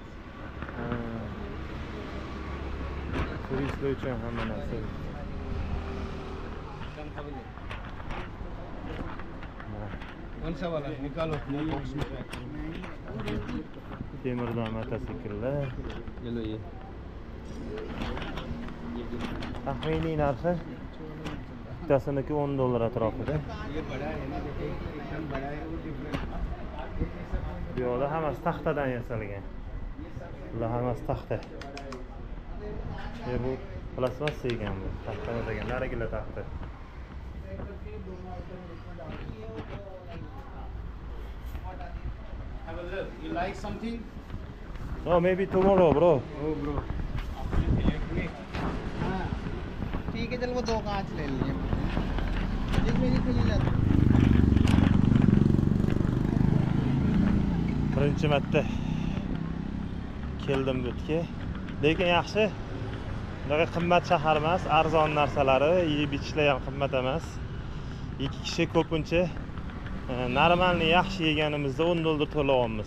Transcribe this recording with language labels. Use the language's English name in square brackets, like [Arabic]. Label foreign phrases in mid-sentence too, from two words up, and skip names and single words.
[Uzbek] Turistlar uchun hamma narsa. [Hindi] कौन सा वाला निकालो बॉक्स में पैक [Uzbek] Temirdan mototsikllar. [Hindi] चलो ये [Uzbek] Taxminiy narxi bittasiniki $10 atrofida. [Hindi] ये बड़ा है ना देखिए एकदम बड़ा है वो डिफरेंट [Uzbek] Bu yoqda hammasi taxtadan yasalgan. Bular hammasi taxta. Bu plastmassa ekan bu. Taxtadan degan narigilar taxta. [English] Have a look. You like something? No, maybe tomorrow, bro. Oh, bro. [Hindi] हाँ ठीक है चल वो 2 कांच ले लिए एक मेरी खुली जाती [Uzbek] Birinchi marta keldim bu yerga. Lekin yaxshi. Bunaqa qimmat shahar emas, arzon narsalari, yeb ichishlar ham qimmat emas. 2 kishi ko'pincha normalni yaxshi yeganimizda $10 to'layapmiz.